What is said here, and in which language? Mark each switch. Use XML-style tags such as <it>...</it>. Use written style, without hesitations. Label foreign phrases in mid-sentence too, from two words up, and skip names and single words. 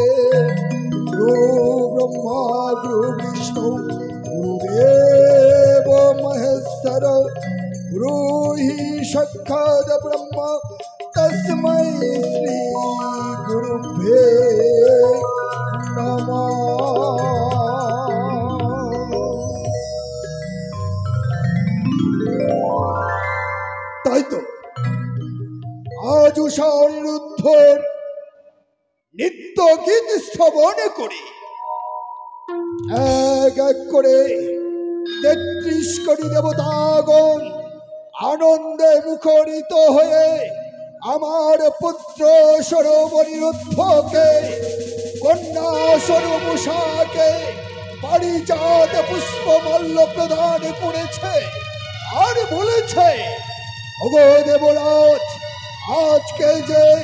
<sa>गुरु ब्रह्मा गुरु विष्णु गुरुदेव महेश्वर गुरु ही साक्षात् ब्रह्म तस्मै श्री गुरुभ्ये नमः।</sa> <bn>তাই তো আজ উষা অনিরুদ্ধের নিত্য গীত শ্রবণ করে এক এক করে ৩৩ কোটি দেবতাগণ আনন্দে মুখরিত হয়ে আমার পুত্র স্বরূপ অনিরুদ্ধকে, কন্যা স্বরূপ উষাকে পারিজাত পুষ্পমাল্য প্রদান করেছে আর বলেছে, ওগো দেবরাজ, আজকে যে</bn>